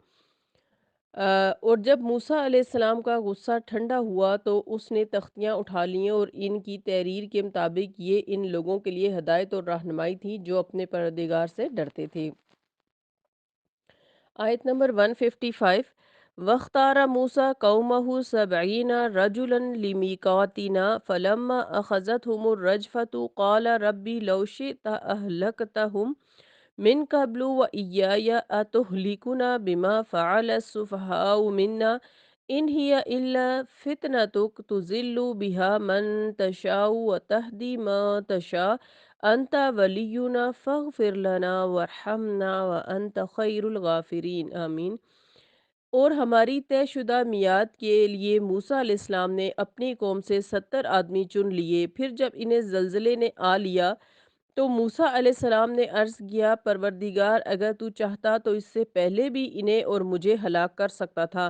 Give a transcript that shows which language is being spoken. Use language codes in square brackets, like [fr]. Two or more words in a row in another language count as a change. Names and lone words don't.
[hi] और जब मूसा अलैहिस्सलाम का गुस्सा ठंडा हुआ तो उसने तख्तियां उठा लीं, और इनकी तहरीर के मुताबिक ये इन लोगों के लिए हदायत और रहनुमाई थी जो अपने परदिगार से डरते थे। आयत नंबर 155। [ar] واختار موسى قومه سبعين رجلا لميقاتنا فلما أخذتهم الرجفة قال رب لو شئت أهلكتهم من قبل وإياي أتهلكنا بما فعل السفهاء منا إن هي إلا فتنتك تضل بها من تشاء وتهدي من تشاء أنت ولينا فاغفر لنا وارحمنا وأنت خير الغافرين آمين. [hi] और हमारी तयशुदा मियाद के लिए मूसा अलैहिस्सलाम ने अपनी कौम से 70 आदमी चुन लिए। फिर जब इन्हें ज़लज़ले ने आ लिया तो मूसा अलैहिस्सलाम ने अर्ज़ किया, परवरदिगार, अगर तू चाहता तो इससे पहले भी इन्हें और मुझे हलाक कर सकता था।